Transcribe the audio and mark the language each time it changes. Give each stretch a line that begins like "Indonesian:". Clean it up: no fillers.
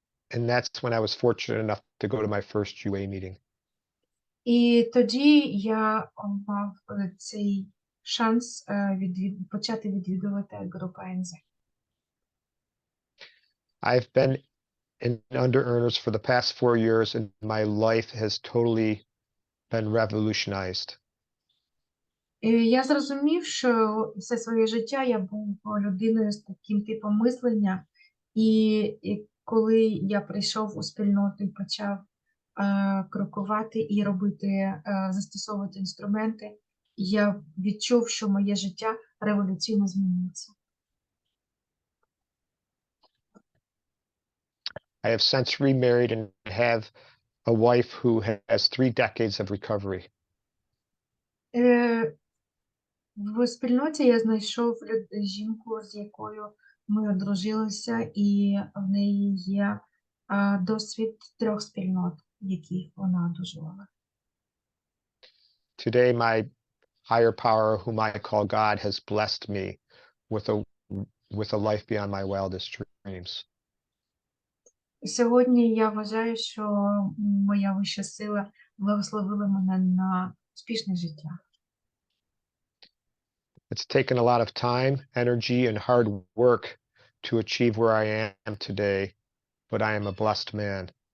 English: And that's when I was fortunate enough to go to my first UA meeting.
Ukrainian: І тоді я мав цей шанс почати відвідувати групу АНЗ.
English: I've been in under earners for the past 4 years, and my life has totally been revolutionized.
Ukrainian: І я зрозумів, що все своє життя я був людиною з таким типом мислення, і коли я прийшов у спільноту і почав крокувати і робити, застосовувати інструменти, я відчув, що моє життя революційно змінюється.
English: I have since remarried and have a wife who has 3 decades of recovery.
Ukrainian: Е, В спільноті я знайшов жінку, з якою ми одружилися, і в неї є досвід 3 спільнот, в яких вона одужувала.
English: Today, my higher power, whom I call God, has blessed me with a life beyond my wildest dreams.
Ukrainian: Сьогодні я вважаю, що моя вища сила благословила мене на успішне життя.
English: It's taken a lot of time, energy, and hard work to achieve where I am today, but I am a blessed man.